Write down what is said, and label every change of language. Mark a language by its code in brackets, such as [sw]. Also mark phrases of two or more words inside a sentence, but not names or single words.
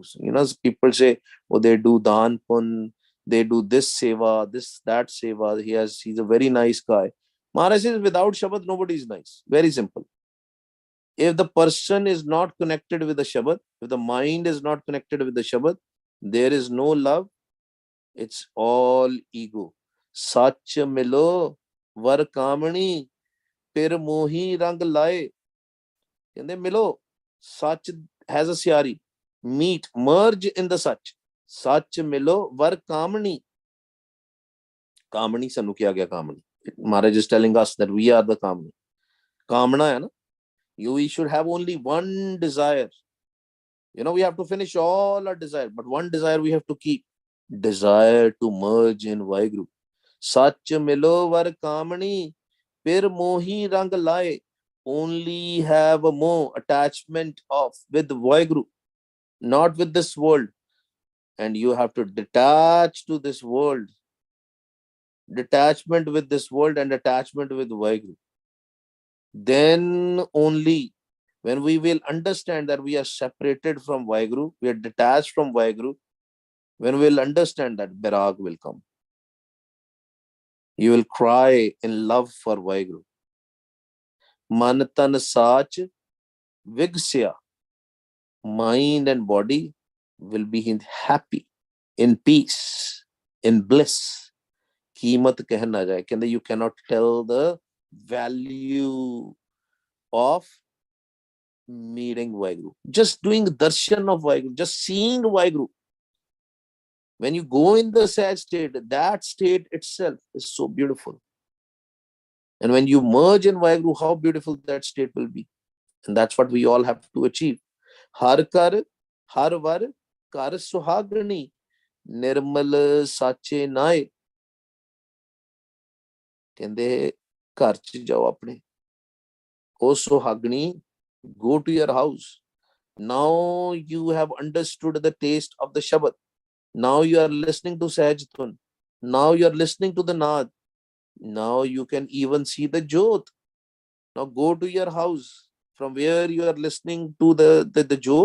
[en] People say, oh, they do [pa] ਦਾਨ ਪੁੰਨ, [en] they do this seva, this that seva, he's a very nice guy. Maharaj says, without Shabad nobody is nice. Very simple. If the person is not connected with the Shabad, if the mind is not connected with the Shabad, there is no love. It's all ego. [pa] ਸੱਚ ਮਿਲੋ ਵਰ ਕਾਮਣੀ ਪਿਰ ਮੋਹੀ ਰੰਗ ਲਾਏ. ਕਹਿੰਦੇ ਮਿਲੋ, ਸੱਚ [en] has a [pa] ਸਿਆਰੀ, [en] meet, merge in the [pa] ਸੱਚ, ਸੱਚ ਮਿਲੋ ਵਰ ਕਾਮਣੀ. ਕਾਮਣੀ ਸਾਨੂੰ ਕਿਹਾ ਗਿਆ, ਕਾਮਣੀ. [en] Maharaj is telling us that we are the ਕਾਮਣੀ. [pa] ਕਾਮਣਾ ਹੈ ਨਾ, [en] we should have only one desire. We have to finish all our desire, but one desire we have to keep. Desire to merge in Vaheguru. [pa] ਸੱਚ ਮਿਲੋ ਵਰ ਕਾਮਣੀ ਫਿਰ ਮੋਹੀ ਰੰਗ ਲਾਏ. [en] Only have a more attachment with Vaheguru, not with this world. And you have to detach to this world. Detachment with this world and attachment with Vaheguru. Then only when we will understand that we are separated from Vaheguru, we are detached from Vaheguru, when we will understand that, Bairag will come. You will cry in love for Vaheguru. [pa] ਮਨ ਤਨ ਸਚਿ ਵਿਗਸਿਆ. [en] Mind and body will be happy, in peace, in bliss. [pa] ਕੀਮਤ ਕਹਿ ਨਾ ਜਾਏ, ਕਹਿੰਦੇ [en] you cannot tell the value of meeting Vaheguru. Just doing darshan of Vaheguru, just seeing Vaheguru. When you go in the sad state, that state itself is so beautiful. And when you merge in Vaheguru, how beautiful that state will be. And that's what we all have to achieve. [pa] ਹਰਿ ਕਰ, ਹਰਿ ਵਰ, ਕਰ ਸੁਹਾਗਣੀ, ਨਿਰਮਲ ਸਚੈ ਨਾਇ. ਕਹਿੰਦੇ ਘਰ ਚ ਜਾਓ ਆਪਣੇ, [en] O suhagani, go to your house. Now you have understood the taste of the Shabad. Now you are listening to Sahaj Dhun. Now you are listening to the Naad. Now you can even see the Jyot. Now go to your house from where you are listening to the Jyot.